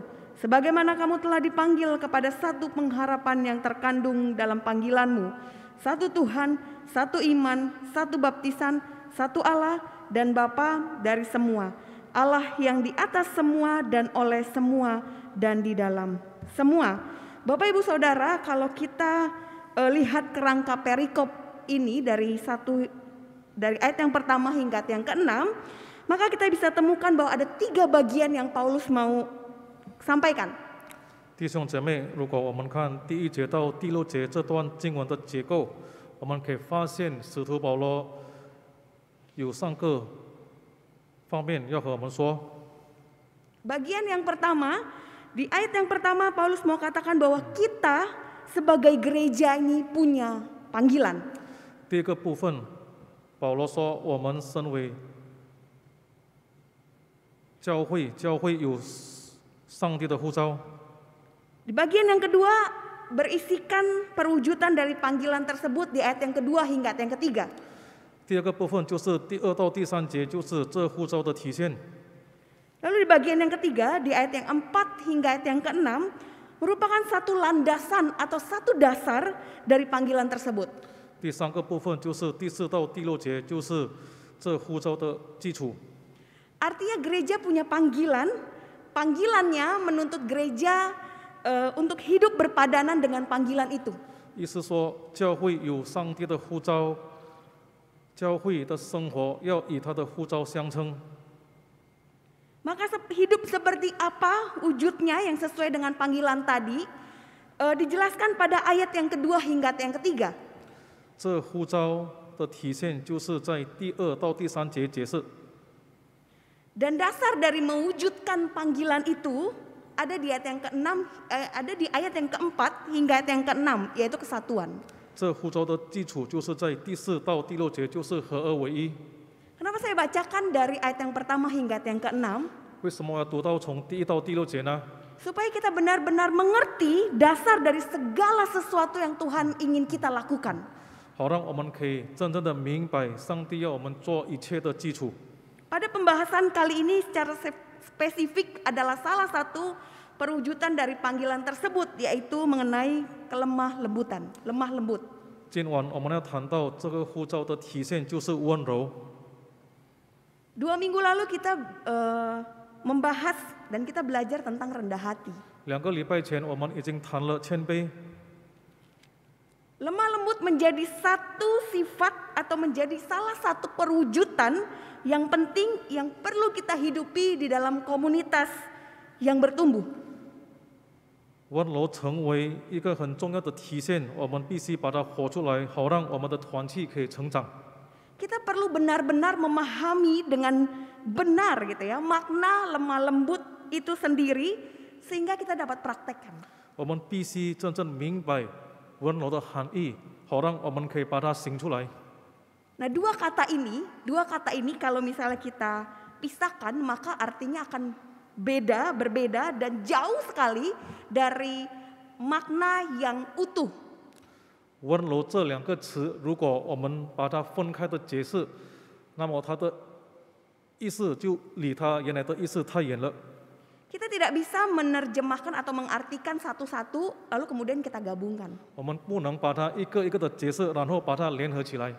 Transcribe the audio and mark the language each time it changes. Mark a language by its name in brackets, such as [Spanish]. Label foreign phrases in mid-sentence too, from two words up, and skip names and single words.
[Indonesian] Sebagaimana kamu telah dipanggil kepada satu pengharapan yang terkandung dalam panggilanmu, satu Tuhan, satu iman, satu baptisan, satu Allah dan Bapa dari semua, Allah yang di atas semua dan oleh semua dan di dalam semua. Bapak Ibu Saudara, kalau kita lihat kerangka perikop ini dari ayat yang pertama hingga ayat yang keenam, maka kita bisa temukan bahwa ada 3 bagian yang Paulus mau sampaikan. [Chinese] 弟兄姐妹，如果我们看第1节到第6节这段经文的结构，我们可以发现使徒保罗有3个方面要和我们说。 [Indonesian] Bagian yang pertama, di ayat yang pertama Paulus mau katakan bahwa kita sebagai gereja ini punya panggilan. [Chinese] 第一个部分，保罗说我们身为教会，教会有上帝的呼召。 [Indonesian] Di bagian yang kedua berisikan perwujudan dari panggilan tersebut di ayat yang kedua hingga ayat yang ketiga. [Chinese] 第二个部分就是第2到第3节，就是这呼召的体现。 [Indonesian] Lalu di bagian yang ketiga, di ayat yang 4 hingga ayat yang ke-6, merupakan satu landasan atau satu dasar dari panggilan tersebut. [Chinese] 第3个部分就是第4到第6节，就是这呼召的基础。 [Indonesian] Artinya gereja punya panggilan, panggilannya menuntut gereja untuk hidup berpadanan dengan panggilan itu. [Chinese] 意思说，教会有上帝的呼召，教会的生活要以他的呼召相称。 [Indonesian] Maka hidup seperti apa wujudnya yang sesuai dengan panggilan tadi dijelaskan pada ayat yang kedua hingga ayat yang ketiga. [Chinese] 这呼召的体现就是在第2到第3节解释。 [Indonesian] Dan dasar dari mewujudkan panggilan itu ada di ayat yang ke-6, ada di ayat yang keempat hingga ayat yang ke-6, yaitu kesatuan. [Chinese] 这呼召的基础就是在第4到第6节，就是合而为一。 [Indonesian] Kenapa saya bacakan dari ayat yang pertama hingga ayat yang ke-6? [Chinese] 为什么要读到从第1到第6节呢？ [Indonesian] Supaya kita benar-benar mengerti dasar dari segala sesuatu yang Tuhan ingin kita lakukan. [Chinese] 好让我们可以真正的明白上帝要我们做一切的基础。 [Indonesian] Pada pembahasan kali ini secara spesifik adalah salah satu perwujudan dari panggilan tersebut, yaitu mengenai kelemah lembut. [Chinese] 今晚我们要谈到这个呼召的体现就是温柔。 [Indonesian] 2 minggu lalu kita membahas dan kita belajar tentang rendah hati. [Chinese] 2 个礼拜前我们已经谈了谦卑。 [Indonesian] Lemah lembut menjadi satu sifat atau menjadi salah satu perwujudan yang penting yang perlu kita hidupi di dalam komunitas yang bertumbuh. [Chinese] 温柔成为一个很重要的体现，我们必须把它活出来，好让我们的团体可以成长。 [Indonesian] Kita perlu benar-benar memahami dengan benar gitu ya, makna lemah lembut itu sendiri sehingga kita dapat praktekkan. [Chinese] 我们必须真正明白温柔的含义，好让我们可以把它行出来。 [Indonesian] Nah, dua kata ini kalau misalnya kita pisahkan maka artinya akan berbeda dan jauh sekali dari makna yang utuh. [Chinese] 温柔这两个词，如果我们把它分开的解释，那么它的意思就离它原来的意思太远了。 [Indonesian] Kita tidak bisa menerjemahkan atau mengartikan satu-satu lalu kemudian kita gabungkan. [Chinese] 我们不能把它一个一个的解释，然后把它联合起来。